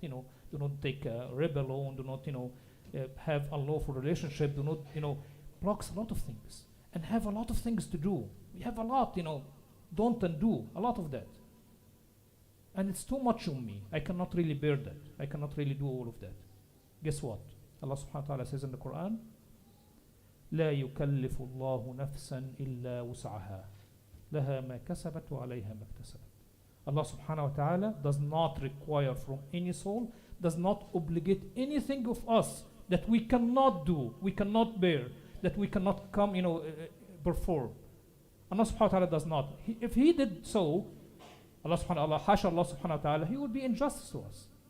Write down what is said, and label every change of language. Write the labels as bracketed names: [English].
[English] Do not take a riba loan. Do not, have unlawful relationship. Do not, blocks a lot of things and have a lot of things to do. We have a lot, don't and do a lot of that. And it's too much on me. I cannot really bear that. I cannot really do all of that. Guess what? Allah subhanahu wa ta'ala says in the Quran, [Arabic] لا يكلف الله نفسا إلا وسعها لها ما كسبت وعليها ما اكتسبت. [English] Allah subhanahu wa ta'ala does not require from any soul, does not obligate anything of us that we cannot do, we cannot bear, that we cannot come, perform. Allah subhanahu wa ta'ala does not. If he did so, Allah subhanahu wa ta'ala, he would be injustice to us.